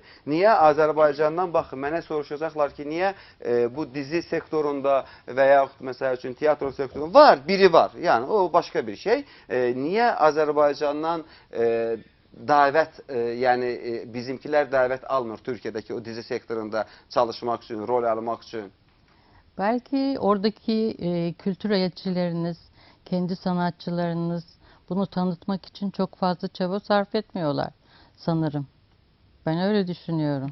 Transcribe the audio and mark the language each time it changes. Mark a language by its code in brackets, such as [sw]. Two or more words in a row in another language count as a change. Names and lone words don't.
[az] Niyə Azərbaycandan, baxın, mənə soruşacaqlar ki, niyə bu dizi sektorunda və yaxud, məsəl üçün, tiyatro sektorunda var, biri var, yəni o başqa bir şey. Niyə Azərbaycandan dəvət, yəni bizimkilər dəvət almır [tr] Türkiye'deki o dizi sektöründe çalışmak için, [az] rol almak için? [tr] Belki oradaki kültür elçileriniz, kendi sanatçılarınız bunu tanıtmak için çok fazla çaba sarf etmiyorlar sanırım. Ben öyle düşünüyorum.